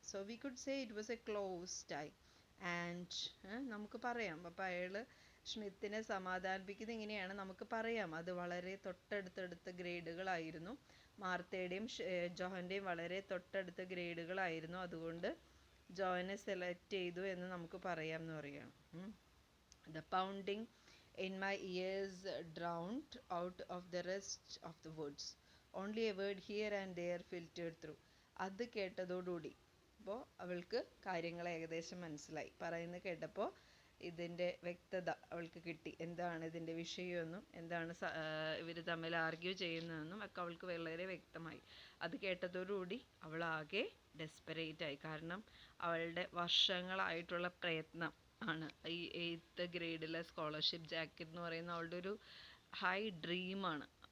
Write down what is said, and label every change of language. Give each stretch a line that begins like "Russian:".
English: so we could say it was a close tie and
Malayalam: നമുക്ക് പറയാം. അപ്പോൾ അയാൾ സ്മിത്തിനെ സമാധാനിപ്പിക്കുന്നത് ഇങ്ങനെയാണ്, നമുക്ക് പറയാം അത് വളരെ തൊട്ടടുത്തടുത്ത ഗ്രേഡുകളായിരുന്നു. മാർത്തയുടെയും ജോഹൻ്റെയും വളരെ തൊട്ടടുത്ത ഗ്രേഡുകളായിരുന്നു, അതുകൊണ്ട് ജോനെ സെലക്ട് ചെയ്തു എന്ന് നമുക്ക് പറയാം എന്ന് പറയുകയാണ്.
English: The pounding in my ears drowned out of the rest of the woods. Only a word here and there filtered through.
Malayalam: അത് കേട്ടതോടുകൂടി അപ്പോൾ അവൾക്ക് കാര്യങ്ങൾ ഏകദേശം മനസ്സിലായി. പറയുന്നത് കേട്ടപ്പോൾ ഇതിൻ്റെ വ്യക്തത അവൾക്ക് കിട്ടി. എന്താണ് ഇതിൻ്റെ വിഷയമെന്നും എന്താണ് ഇവർ തമ്മിൽ ആർഗ്യൂ ചെയ്യുന്നതെന്നും ഒക്കെ അവൾക്ക് വളരെ വ്യക്തമായി. അത് കേട്ടതോടുകൂടി അവൾ ആകെ ഡെസ്പെറേറ്റ് ആയി. കാരണം അവളുടെ വർഷങ്ങളായിട്ടുള്ള പ്രയത്നം ആണ് ഈ 8th ഗ്രേഡിലെ സ്കോളർഷിപ്പ് ജാക്കറ്റ് എന്ന് പറയുന്ന അവളുടെ ഒരു ഹൈ ഡ്രീമാണ്.